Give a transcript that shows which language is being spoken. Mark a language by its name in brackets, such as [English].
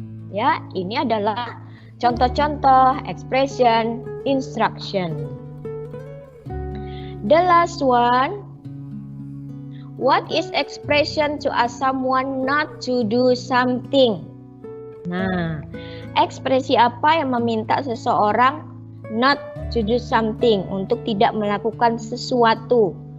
[Indonesian] Ya, ini adalah contoh-contoh expression instruction. [English] The last one, what is expression to ask someone not to do something? [Indonesian] Nah, ekspresi apa yang meminta seseorang [English] not to do something, [Indonesian] untuk tidak melakukan sesuatu?